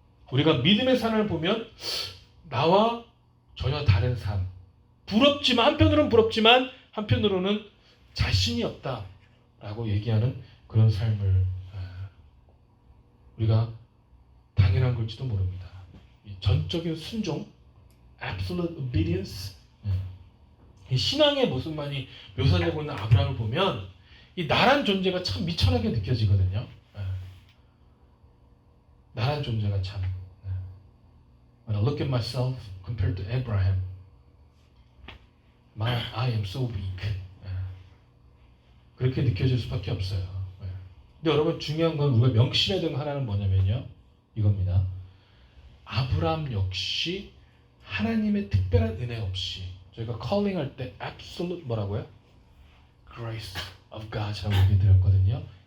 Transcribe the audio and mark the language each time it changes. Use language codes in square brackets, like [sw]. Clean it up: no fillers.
[ko] 우리가 믿음의 산을 보면 나와 전혀 다른 삶, 부럽지만 한편으로는 부럽지만 한편으로는 자신이 없다라고 얘기하는 그런 삶을 우리가 당연한 걸지도 모릅니다. 이 전적인 순종, [en] absolute obedience, [ko] 이 신앙의 모습만이 묘사되고 있는 아브라함을 보면 이 나란 존재가 참 미천하게 느껴지거든요. 나란 존재가 참. [en] When I look at myself compared to Abraham, I am so weak. [ko] 그렇게 느껴질 수밖에 없어요. 근데 여러분 중요한 건 우리가 명심해야 되는 하나는 뭐냐면요. 이겁니다. 아브라함 역시 하나님의 특별한 은혜 없이 저희가 calling 할 때 absolute 뭐라고요? [en] grace of God [ko] 이라고 얘기 드렸거든요.